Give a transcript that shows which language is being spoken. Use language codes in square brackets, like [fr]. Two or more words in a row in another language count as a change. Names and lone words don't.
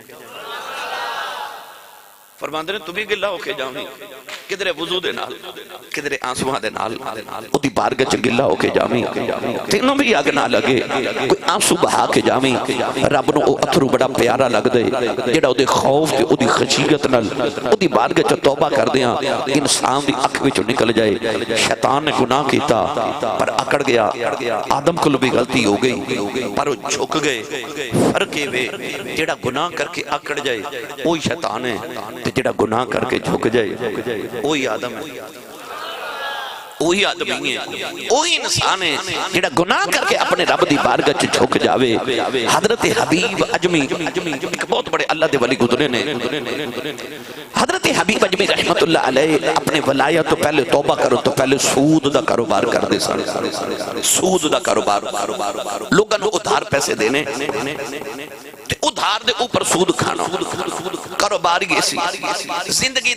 [pa] فرماندے نے تو بھی گلا ہو کے جاؤں کدھرے وضو دے نال کدھرے آنسواں دے نال او دی بارگاہ چ گلا ہو کے جاویں تینوں بھی اگ نہ لگے کوئی آنسو بہا کے جاویں رب نو او اتھرو بڑا پیارا لگدے جڑا او دے خوف تے او دی خشیت نال او دی بارگاہ چ توبہ کردیاں انسان دی اکھ وچوں نکل جائے شیطان نے گناہ کیتا پر اکڑ گیا آدم کول بھی غلطی ہو گئی پر او جھک گئے فرق وے جڑا گناہ کر کے اکڑ جائے وہی شیطان ہے جڑا گناہ کر کے جھک جائے وہی آدم ہے وہی آدمی ہے وہی انسان ہے جڑا گناہ کر کے اپنے رب دی بارگاہ چ جھک جاوے حضرت حبیب اجمی ایک بہت بڑے اللہ دے ولی گزرے نے حضرت حبیب اجمی رحمت اللہ علیہ اپنے ولایت تو پہلے توبہ کرو تو پہلے سود دا کاروبار کر دے سن سود دا کاروبار لوگاں نو ادھار پیسے دینے ادھار دے اوپر سود کھانا کاروبار یہ سی زندگی